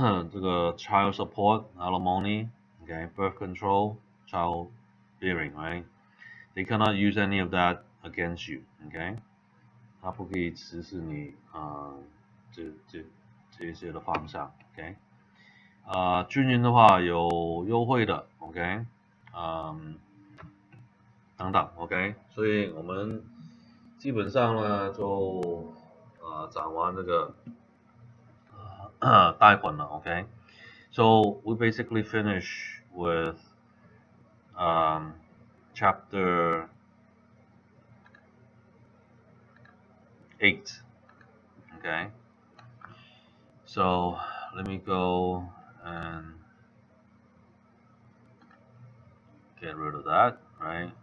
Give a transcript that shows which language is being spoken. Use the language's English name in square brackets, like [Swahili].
[English] 这个 child support, alimony, okay, birth control, child bearing, right? They cannot use any of that against you, okay? [Chinese] 它不可以指使你这些的方向 ，OK？军人的话有优惠的 ，OK？等等 ，OK？所以我们基本上呢就讲完这个贷款了 ，OK？ [English] So we basically finish with chapter 8, okay? So let me go and get rid of that, right?